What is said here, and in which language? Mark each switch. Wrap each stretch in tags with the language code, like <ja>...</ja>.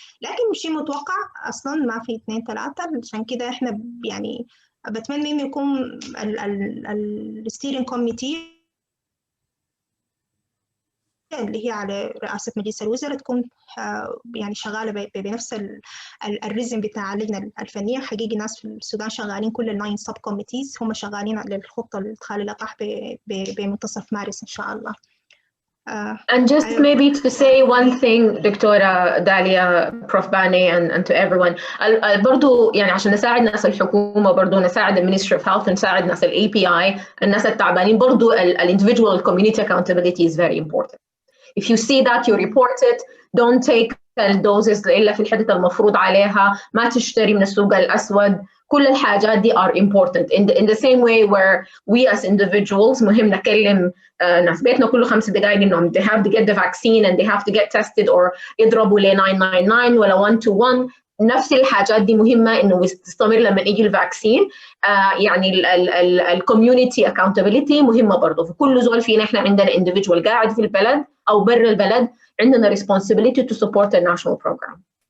<ar>لكن مش متوقع اصلا، ما في 2 3. عشان كده احنا يعني بتمنى انه يكون الستيرنج كوميتي اللي هي على رئاسة مجلس الوزراء تكون يعني شغالة بنفس الريزم بتاع اللجنة الفنية. حقيقي ناس في السودان شغالين كل ال9 سب كوميتيز هم شغالين للخطة لإدخال اللقاح بمنتصف مارس إن شاء الله.</ar> <en>And just maybe to say one thing, دكتورة Dalia, prof Bani and to everyone.</en> <ar>برضو يعني عشان نساعد ناس الحكومة، برضو نساعد المينستري اوف هيلث، نساعد ناس الاي بي اي، الناس التعبانين، برضو</ar> <en>individual community accountability is very important. If you see that, you report it. Don't take</en> <ar>الدوزز إلا في الحدة المفروض عليها. ما تشتري من السوق الأسود. كل الحاجات دي</ar> <en>are important. In the same way where we as individuals</en> <ar>مهم نكلم ناس بيتنا كل 5 دقائق إنهم</ar> <en>they have to get the vaccine and they have to get tested or</en> <ar>يضربوا ل 999 ولا 121. نفس الحاجات دي مهمة إنه تستمر لما يجي الفاكسين. يعني الكوميونتي</ar> <en>accountability</en> <ar>مهمة برضه. في كل زول فينا إحنا عندنا</ar> <en>individual</en> <ar>قاعد في البلد أو برا البلد عندنا</ar> <en>responsibility to support the national program.</en>